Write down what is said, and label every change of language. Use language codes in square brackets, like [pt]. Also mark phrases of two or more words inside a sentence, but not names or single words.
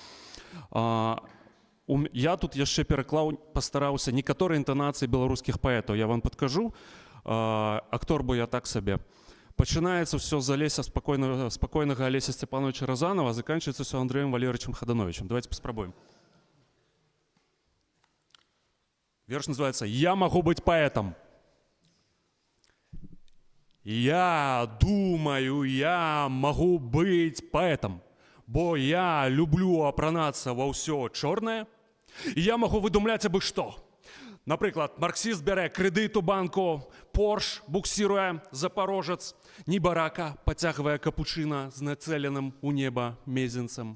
[be] Я тут яшчэ пераклаў, пастараўся некаторыя інтанацыі беларускіх паэтаў. Я вам падкажу, актор бо я так сабе. Пачынаецца ўсё з Алеся спакойнага Алеся Сцяпановича Разанова, заканчивается ўсё Андреем Валерьевичем Хадановичем. Давайте паспрабуем. [ru] Верш называется «Я могу быть поэтом». Я думаю, я могу быть поэтом, [be] бо я люблю апранацца ва ўсё чорнае. І я могу выдумляць абы што. Напрыклад, марксіст бярэ крэдыт у банку, Порш буксіруе запорожец, Нібарака пацягвае капучына з нацэленым у неба мезенцам.